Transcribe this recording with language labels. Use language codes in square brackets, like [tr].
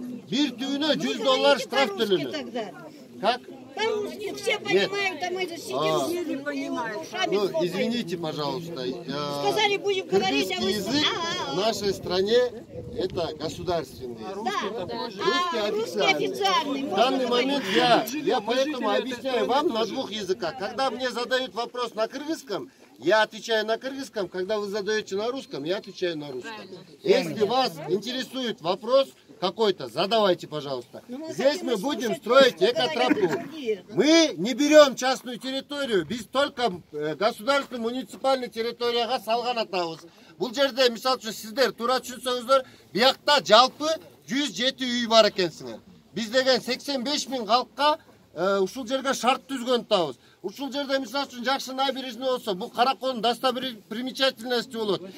[ky] Бир түйүнө $100 штраф төлөнөт. [ru] Как? По-русски все понимают, а мы же сидим не понимаем. Ну, извините, пожалуйста. Сказали, будем говорить, а вы... Язык в нашей стране это государственный язык. Русский официальный. В данный момент я поэтому объясняю вам на двух языках. Когда мне задают вопрос на кыргызском, я отвечаю на кыргызском. Когда вы задаете на русском, я отвечаю на русском. Если вас интересует вопрос какой-то, задавайте, пожалуйста. Здесь мы будем строить экотропу. Мы не берем частную территорию, без только государственную муниципальную территорию [ky] салган атабыз. Бул жерде, мисалы үчүн, сиздер туура түшүнсөңүздөр, биякта жалпы 107 үй бар экенсиңер. Биз деген 85 000 калкка ушул жерге шарт түзгөн атабыз. Ушул жерде мисалы үчүн жакшы набережный болсо, бул Каракоонун достопримечательности болот.